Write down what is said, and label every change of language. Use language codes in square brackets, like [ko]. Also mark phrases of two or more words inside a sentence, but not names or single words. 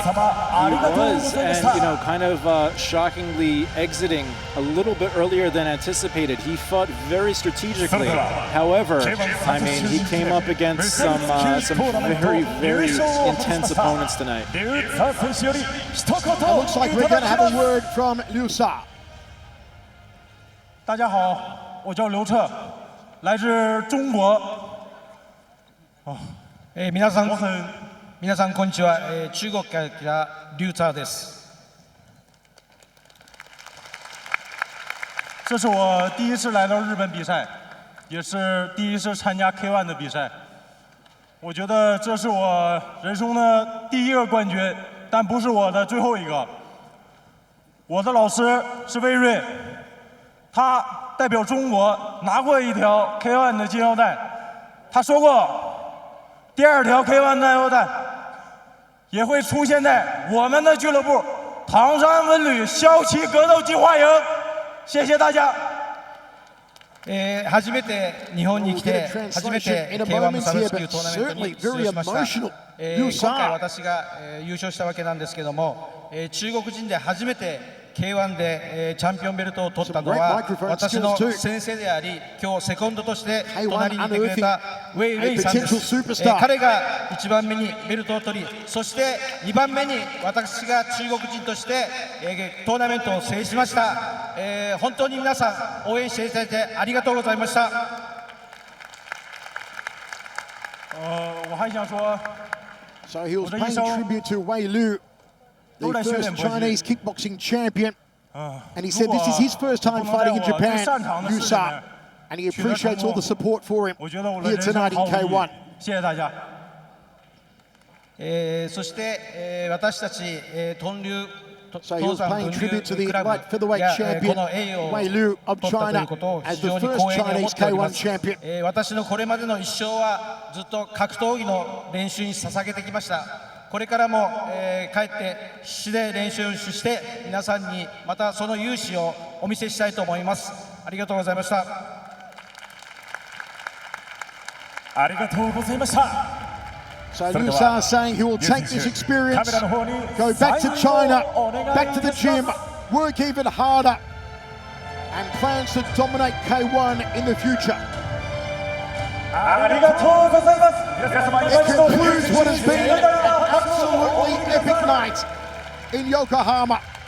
[en] He was, and you know, kind of shockingly exiting a little bit earlier than anticipated. He fought very strategically. However, I mean, he came up against some very, very intense opponents tonight. It looks like we're going to have a word from Liu Sa. [zh] 大家好，我叫刘彻，来自中国。 [ja] 皆さんこんにちは。中国から来たリュウタです。 [zh] 这是我第一次来到日本比赛，也是第一次参加 K-1 的比赛。我觉得这是我人生的第一个冠军，但不是我的最后一个。我的老师是魏瑞，他代表中国拿过一条 K-1 的金腰带，他说过，第2条 K-1 金腰带也会出现在我们的俱乐部唐山文旅骁骑格斗计划营。谢谢大家。 [ja] 初めて日本に来て初めて K-1 のサブス級トーナメントに出場しました。今回私が優勝したわけなんですけども、中国人で初めて K-1 でチャンピオンベルトを取ったのは私の先生であり、今日セコンドとして隣にいてくれたウェイ・ウェイさんです。彼が1番目にベルトを取り、そして2番目に私が中国人としてトーナメントを制しました。本当に皆さん応援していただいてありがとうございました。 [zh] 我还想说， [en] So he was paying tribute to Wei Lu, the first Chinese kickboxing champion. And he said this is his first time fighting in Japan, Yusa. And he appreciates all the support for him here tonight in K-1. [zh] 谢谢大家。 [ja] そして私たち東流 [en] So he was paying tribute to the light featherweight champion, Wei Lu of China, as the first Chinese K-1 champion. [ja] 私のこれまでの一生はずっと格闘技の練習に捧げてきました。これからも、帰って必死で練習して皆さんにまたその勇姿をお見せしたいと思います。ありがとうございました。ありがとうございました。 [en] So Yusa saying he will take this experience, go back to China, back to the gym, work even harder, and plans to dominate K-1 in the future. It concludes what has been an absolutely epic night in Yokohama.